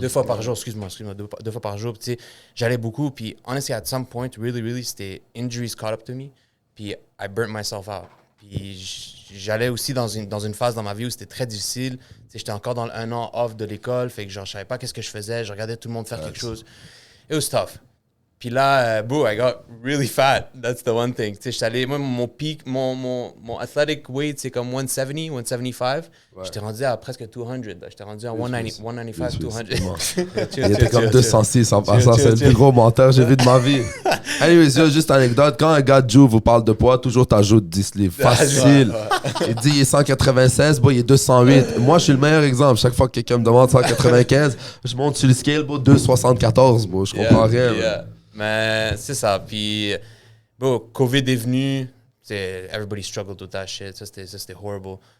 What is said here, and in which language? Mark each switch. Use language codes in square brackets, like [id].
[fr] 2 fois par jour, excuse-moi, 2 fois par jour. Tu sais, j'allais beaucoup, puis [en] honestly, at some point, really, [fr] c'était [en] injuries caught up to me, [fr] puis [en] I burnt myself out. [fr] Puis j'allais aussi dans une phase dans ma vie où c'était très difficile. Tu sais, j'étais encore dans le 1 an off de l'école, fait que genre je savais pas qu'est-ce que je faisais, je regardais tout le monde faire quelque chose. [en] It was tough. [fr] Puis là, [en] boo, I got really fat. That's the one thing. [fr] Tu sais, j'étais allé, moi, mon peak, mon athletic weight, c'est comme 170, 175. Ouais. J'étais rendu à presque 200. J'étais rendu à 195, 200. Il était comme 206 en passant. C'est le plus gros menteur que j'ai vu de ma vie. Anyways, juste anecdote. Quand un gars de Jew vous parle de poids, toujours t'ajoutes 10 livres. Facile. Il dit il est 196, bon, il est 208. Moi, je suis le meilleur exemple. Chaque fois que quelqu'un me demande 195, je monte sur le scale, bon, 274, bon, je comprends rien. Mais c'est ça. Puis, bon, COVID est venu. [en] Everybody struggled with that shit. [fr] Ça, c'était horrible.